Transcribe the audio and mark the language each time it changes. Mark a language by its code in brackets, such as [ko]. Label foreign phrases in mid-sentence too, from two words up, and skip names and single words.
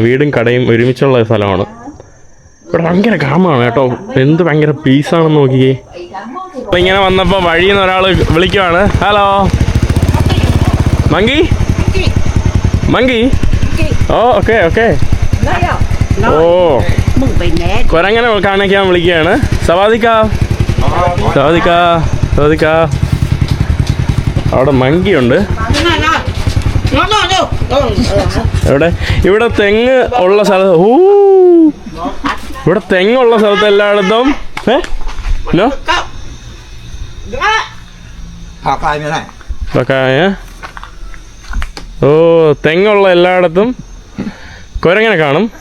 [ml] വീടും കടയും ഒരുമിച്ചുള്ള സ്ഥലമാണ്. ഇവിടെ ഭയങ്കര കാമാണ് കേട്ടോ. എന്ത് ഭയങ്കര പീസാണെന്ന് നോക്കിയേ. അപ്പൊ ഇങ്ങനെ വന്നപ്പോ വഴിയിൽ നിന്ന് ഒരാൾ വിളിക്കുവാണ്. [en] hello monkey. [ml] ഓ ഓക്കെ [vi] Đây à. ഓ mừng về nè [ml] കൊരങ്ങനെ കാണിക്കാൻ വിളിക്കുകയാണ്. സവാദിക്ക സാധിക്കാ അവിടെ മങ്കിയുണ്ട്. ഇവിടെ തെങ്ങ് ഉള്ള സ്ഥലത്ത് ഇവിടെ തെങ്ങുള്ള സ്ഥലത്ത് എല്ലായിടത്തും ഓ തെങ്ങുള്ള എല്ലായിടത്തും കുരങ്ങനെ കാണും.